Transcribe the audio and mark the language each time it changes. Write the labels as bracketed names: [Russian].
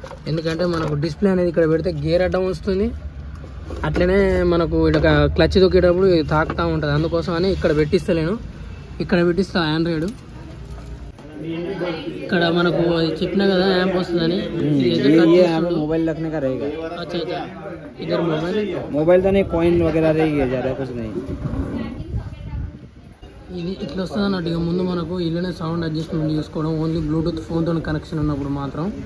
[Telugu] ఎందుకంటే మనకు డిస్ప్లే అనేది ఇక్కడ పెడితే గేర్ అడ్డం వస్తుంది, అట్లనే మనకు ఇక్కడ క్లచ్ దొక్కేటప్పుడు తాకుతూ ఉంటుంది. అందుకోసం అని ఇక్కడ పెట్టిస్తలేను, ఇక్కడ పెట్టిస్తా ఆండ్రాయిడ్. ఇక్కడ మనకు చెప్పినా కదా యాంప్ వస్తుందని. [Hindi] मोबाइल रखने का रहेगा. अच्छा अच्छा, इधर मोबाइल तो नहीं, कॉइन वगैरह रहेगी, ज़्यादा कुछ नहीं. [Telugu] ఇది ఇట్లా వస్తుంది అన్నట్టు. ఇక ముందు మనకు ఇల్లునే సౌండ్ అడ్జస్ట్మెంట్ చేసుకోవడం, ఓన్లీ బ్లూటూత్ ఫోన్తో కనెక్షన్ ఉన్నప్పుడు మాత్రం.